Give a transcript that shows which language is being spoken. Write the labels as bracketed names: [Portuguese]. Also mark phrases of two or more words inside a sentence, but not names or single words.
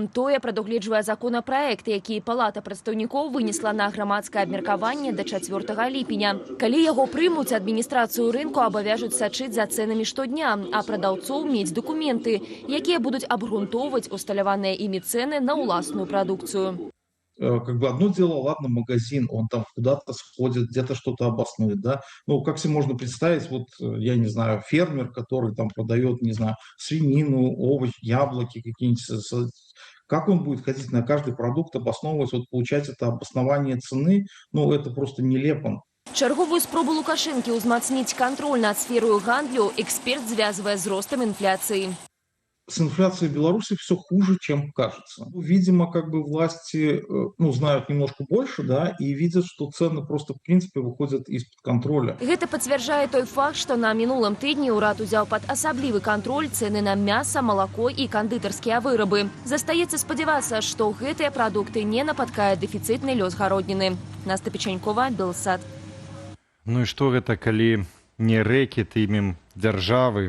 [Belarusian] Тое прадугледжвае законапраект, які Палата прадстаўнікоў вынесла на грамадскае абмеркаванне да 4 ліпеня. Калі яго прымуць, адміністрацыю рынку абавяжуць сачыць за цэнамі штодня, а прадаўцоў мець дакументы, якія будуць абгрунтоўваць усталяваныя імі цэны на ўласную прадукцыю. [Russian] Как бы одно дело, ладно, магазин, он там куда-то сходит, где-то что-то обоснует, да. Ну, как себе можно представить, вот, я не знаю, фермер, который там продает, не знаю, свинину, овощи, яблоки какие-нибудь, как он будет ходить на каждый продукт, обосновывать, вот, получать это обоснование цены, ну, это просто нелепо. [Belarusian] Чарговую спробу Лукашэнкі ўзмацніць кантроль над сферою гандлю эксперт звязвае з ростам інфляцыі. [Russian] С инфляцией в Беларуси все хуже, чем кажется. Видимо, как бы власти, ну, знают немножко больше, да, и видят, что цены просто, в принципе, выходят из-под контроля. [Belarusian] Гэта пацвярджае той факт, што на мінулым тыдні ўрад узяў пад асаблівы кантроль цэны на мяса, малако і кандытарскія вырабы. Застаецца спадзявацца, што гэтыя прадукты не напаткае дэфіцытны лёс гародніны. Наста Печанькова, Белсад. Ну і што гэта, калі не рэкет імем дзяржавы?